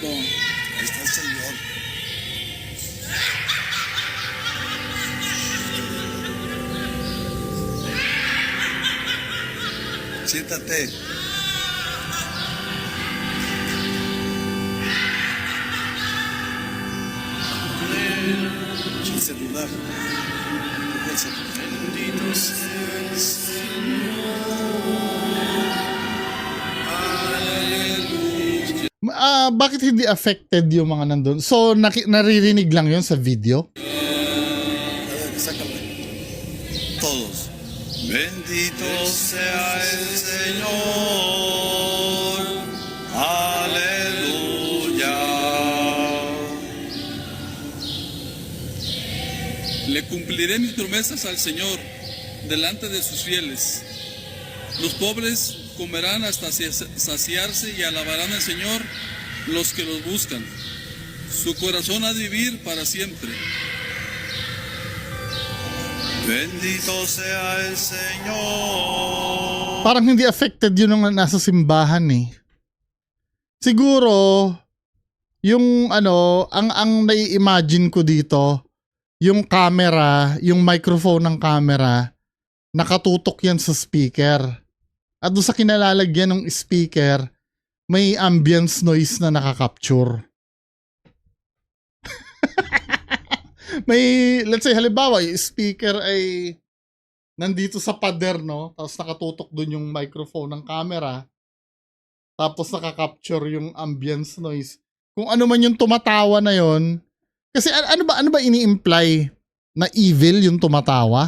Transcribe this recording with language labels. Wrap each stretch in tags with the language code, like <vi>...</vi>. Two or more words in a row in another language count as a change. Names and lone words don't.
<es>Ahí está el Señor. Siéntate. El celular. Toca el celular.</es> <tl>Bakit hindi affected yung mga nandun? So, naririnig lang yun sa video?</tl> <es>A ver, sácalo. Todos. Bendito sea el Señor. Aleluya. Le cumpliré mis promesas al Señor delante de sus fieles. Los pobres comerán hasta saciarse y alabarán al Señor los que los buscan. Su corazón ha de vivir para siempre. Bendito sea el Señor.</es> <tl>Parang hindi affected yun nung nasa simbahan eh. Siguro, yung ang nai-imagine ko dito, yung camera, yung microphone ng camera, nakatutok yan sa speaker. At doon sa kinalalagyan ng speaker, may</tl> <en>ambience noise</en> <tl>na nakakapture. May,</tl> <en>let's say,</en> <tl>halimbawa, yung speaker ay nandito sa pader, no? Tapos nakatutok doon yung microphone ng camera. Tapos nakakapture yung</tl> <en>ambience noise.</en> <tl>Kung ano man yung tumatawa na yon. Kasi ano ba ini-imply? Na evil yung tumatawa?</tl>